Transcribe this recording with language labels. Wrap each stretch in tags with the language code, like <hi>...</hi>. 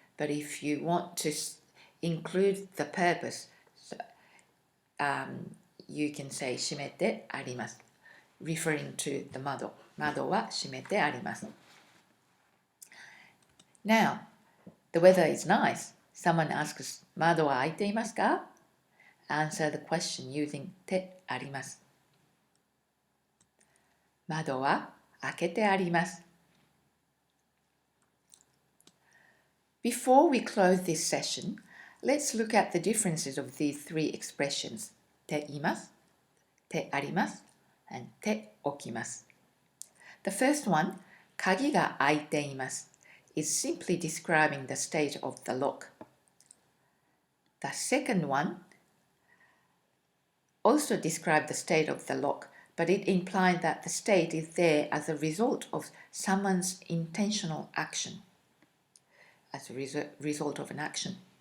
<en>But if you want to include the purpose, you can say</en> <ja>閉めてあります。</ja> <en>referring to the 窓。</en> <ja>窓は閉めてあります。</ja> <en>Now, the weather is nice, Someone asks,</en> <ja>窓は開いていますか?</ja> <en>Answer the question using てあります。</en> <ja>窓は開けてあります。</ja> <en>Before we close this session, let's look at the differences of these three expressions.</en> <ja>ています、てあります、and て起きます。</ja> <en>The first one,</en> <ja>鍵が開いています</ja> <en>is simply describing the state of the lock. The second one also describes the state of the lock, but it implies that the state is there as a result of someone's intentional action, as a result of an action.</en>